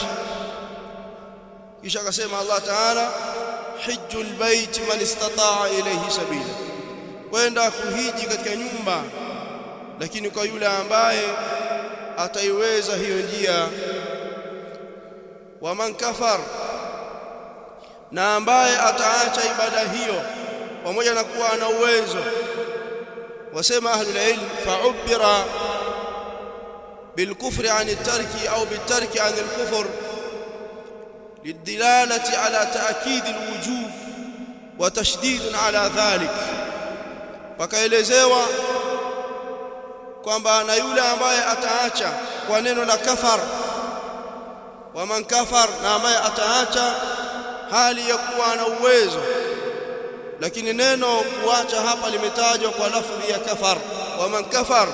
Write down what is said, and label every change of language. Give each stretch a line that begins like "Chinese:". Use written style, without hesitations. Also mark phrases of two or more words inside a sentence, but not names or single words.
Swahili: Kisha akasema Allah Ta'ala,
Arabic: حج البيت من استطاع إليه سبيلا,
Swahili: kwenda kuhiji katika nyumba, lakini kwa yule ambaye ataiweza hiyo njia.
Arabic: ومن كفر,
Swahili: na ambaye ataacha ibada hiyo pamoja na kuwa ana uwezo.
Arabic: Wasema أهل العلم، فعبر بالكفر عن الترك أو بالترك عن الكفر للدلالة على تأكيد الوجوب وتشديد على ذلك.
Swahili: Wakaelezewa kwamba na yule ambaye ataacha kwa neno la kafar,
Arabic: ومن كفر,
Swahili: na ambaye ataacha hali ya kuwa na uwezo, lakini neno kuacha hapa limetajwa kwa lafzi ya kafar,
Arabic: ومن كفر.